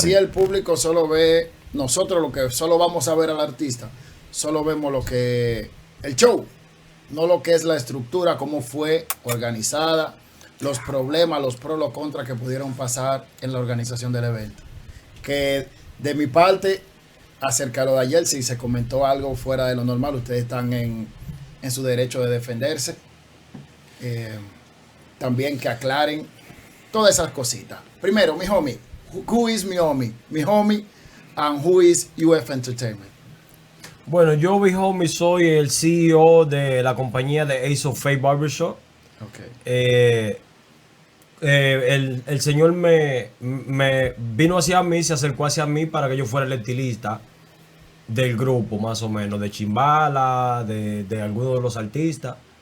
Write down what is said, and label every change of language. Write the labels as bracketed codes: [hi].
[es] sí el público solo ve, nosotros lo que solo vamos a ver al artista, solo vemos lo que, el show, no lo que es la estructura, cómo fue organizada, los problemas, los pros, los contras que pudieron pasar en la organización del evento. Que de mi parte, acerca de lo de ayer, si se comentó algo fuera de lo normal, ustedes están en su derecho de defenderse. También que aclaren todas esas cositas. [en] Primero, mi homie. Who is mi homie? Mi homie and who is UFS Entertainment? [es] Bueno, yo, mi homie, soy el CEO de la compañía de Ace of Faith Barbershop. Okay. El señor me vino hacia mí, se acercó hacia mí para que yo fuera el estilista del grupo, más o menos, de Chimbala, de algunos de los artistas.